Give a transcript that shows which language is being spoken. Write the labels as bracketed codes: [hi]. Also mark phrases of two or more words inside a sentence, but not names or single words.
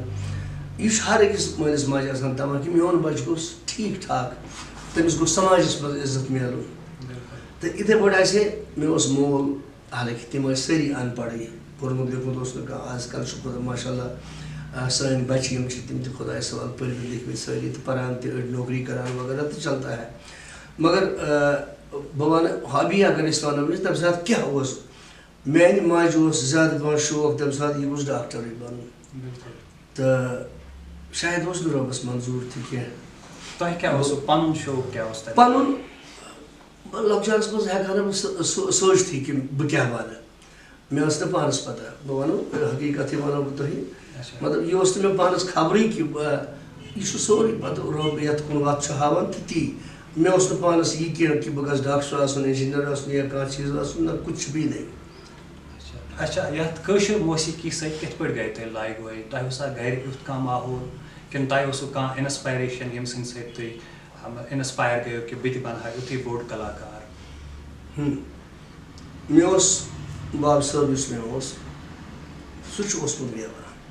[ks] یہِ چھُ ہر أکِس مٲلِس ماجہِ آسان تمنا کہِ میون بچہِ گوٚژھ ٹھیٖک ٹھاک تٔمِس گوٚژھ سماجس منٛز عزت میلُن. تہٕ یِتھٕے پٲٹھۍ آسہِ ہے مےٚ اوس مول حالانکہِ تِم ٲسۍ سٲری ان پڑٕے پوٚرمُت لیوٚکھمُت اوس نہٕ کانٛہہ. آز کل چھُ ماشاء اللہ سٲنۍ بچہِ یِم چھِ تِم تہِ خۄدایس حوالہٕ پٔرمٕتۍ لیکھمٕتۍ سٲری تہٕ پران تہِ أڑۍ نوکری کران وغیرہ تہٕ [ur] چلتا ہے. [ks] مگر بہٕ وَنہٕ ہابی اگر أسۍ وَنو تَمہِ ساتہٕ کیٛاہ اوس میانہِ ماجہِ اوس زیادٕ پہن شوق تَمہِ ساتہٕ یہِ گوٚژھ ڈاکٹرٕے بنُن تہٕ شاید اوس نہٕ رۄبس منظوٗر تہِ کینٛہہ. تۄہہِ کیٛاہ اوسوٕ پنُن شوق کیٛاہ اوس تۄہہِ؟ پنُن لۄکچارس منٛز ہٮ۪کہٕ ہا نہٕ بہٕ سوٗنٛچتھٕے کہِ بہٕ کیٛاہ بنہٕ. مےٚ ٲس نہٕ پانس پتہ بہٕ وَنو حقیٖقتھٕے وَنو بہٕ تۄہہِ مطلب یہِ اوس نہٕ مےٚ پانس خبرٕے کہِ یہِ چھُ سورُے پتہٕ رۄب یتھ کُن وتھ چھُ ہاوان تہٕ تی. مےٚ اوس نہٕ پانس یہِ کینٛہہ کہِ بہٕ گژھٕ ڈاکٹر آسُن انجیٖنر آسُن یا کانٛہہ چیٖز آسُن نہ [ur] کُچھ بھی نہیں. [ks] اچھا یتھ کٲشِر موسیٖقی سۭتۍ کِتھ پٲٹھۍ گٔے تۄہہِ لاگہِ وٲے؟ تۄہہِ اوسا گرِ یُتھ کانٛہہ ماحول کِنہٕ تۄہہِ اوسوٕ کانٛہہ اِنسپایریشن ییٚمہِ سٕنٛدِ سۭتۍ تُہۍ اِنسپایر گٔیو کہِ بہٕ تہِ بنہٕ ہا یُتھُے بوٚڑ کلاکار؟ مےٚ اوس باب صٲب یُس مےٚ اوس سُہ چھُ اوسمُت گٮ۪وان.